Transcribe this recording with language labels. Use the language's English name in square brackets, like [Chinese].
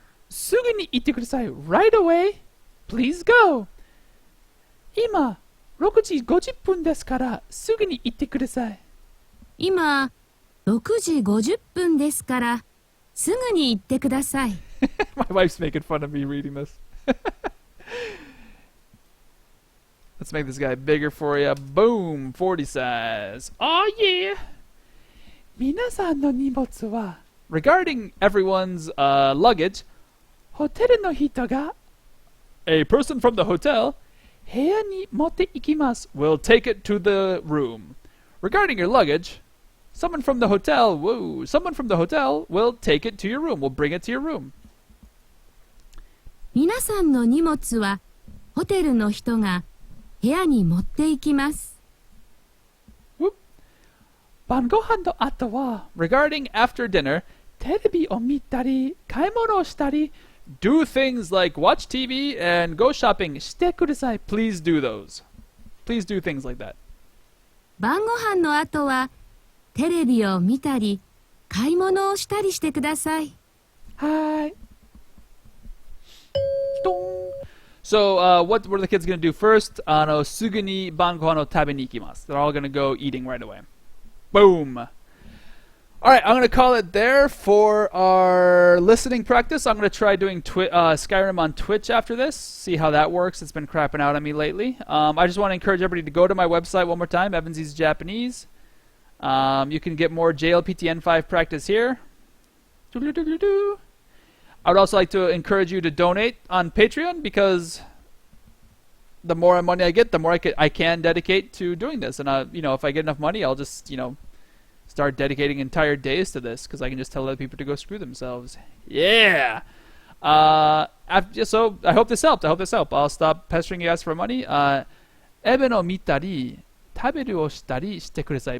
[Japanese] すぐに行ってください。 [English] Right away. Please go. [Japanese] 今、6時50分ですから、すぐに行ってください。今、6時50分ですから、すぐに行ってください。 [English] My wife's making fun of me reading this. Let's make this guy bigger for you. Boom! 40 size. Oh yeah! [Japanese] 皆さんの荷物は [English] regarding everyone's luggage, [Japanese] ホテルの人が [English] a person from the hotel [Japanese] 部屋に持って行きます [English] will take it to the room. Regarding your luggage, someone from the hotel will take it to your room, will bring it to your room. [Japanese] 皆さんの荷物はホテルの人が部屋に持って行きます。晩ご飯の後は [English] regarding after dinner [Japanese] テレビを見たり買い物をしたり [English] do things like watch TV and go shopping [Japanese] してください [English] Please do those. Please do things like that. [Japanese] 晩ご飯の後はテレビを見たり買い物をしたりしてください。はい。 [English] So, what are the kids going to do first? [Japanese] すぐに晩ご飯を食べに行きます [English] They're all going to go eating right away. Boom. Alright, I'm going to call it there for our listening practice. I'm going to try doing Skyrim on Twitch after this, see how that works. It's been crapping out on me lately. I just want to encourage everybody to go to my website one more time, Evansy's Japanese. You can get more JLPT N5 practice here. I would also like to encourage you to donate on Patreon because the more money I get, the more I can dedicate to doing this. And if I get enough money, I'll just start dedicating entire days to this because I can just tell other people to go screw themselves. Yeah. So I hope this helped. I'll stop pestering you guys for money. [Japanese] エベンを見たり食べるをしたりしてください.